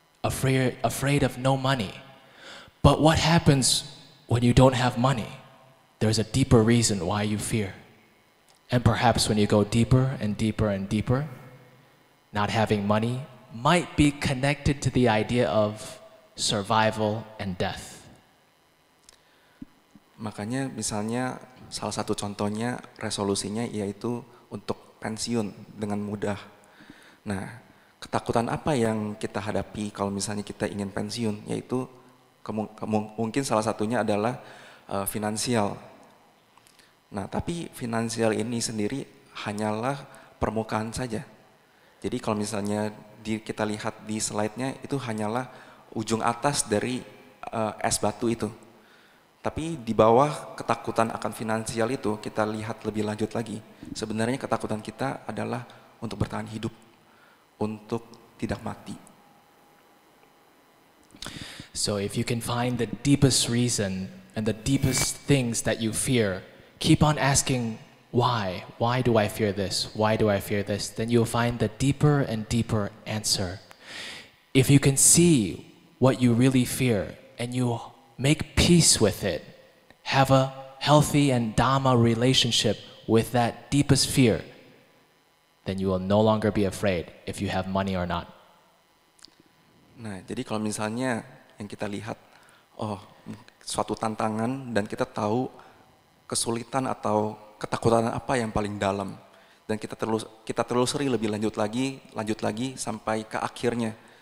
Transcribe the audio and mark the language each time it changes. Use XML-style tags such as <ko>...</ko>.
<en>Afraid of no money. But what happens when you don't have money? There's a deeper reason why you fear. And perhaps when you go deeper and deeper and deeper, not having money might be connected to the idea of survival and death.</en> <id>Makanya misalnya salah satu contohnya resolusinya yaitu untuk pensiun dengan mudah. Nah, ketakutan apa yang kita hadapi kalau misalnya kita ingin pensiun, yaitu mungkin salah satunya adalah finansial. Nah, tapi finansial ini sendiri hanyalah permukaan saja. Jadi kalau misalnya kita lihat di slide-nya itu hanyalah ujung atas dari es batu itu. Tapi di bawah ketakutan akan finansial itu kita lihat lebih lanjut lagi. Sebenarnya ketakutan kita adalah untuk bertahan hidup, untuk tidak mati.</id> <en>So if you can find the deepest reason and the deepest things that you fear, keep on asking why. Why do I fear this? Why do I fear this? Then you'll find the deeper and deeper answer. If you can see what you really fear and you make peace with it, have a healthy and Dhamma relationship with that deepest fear, then you will no longer be afraid if you have money or not.</en> <id>Nah, jadi kalau misalnya yang kita lihat, suatu tantangan dan kita tahu kesulitan atau ketakutan apa yang paling dalam, dan kita telusuri lebih lanjut lagi sampai ke akhirnya.</id>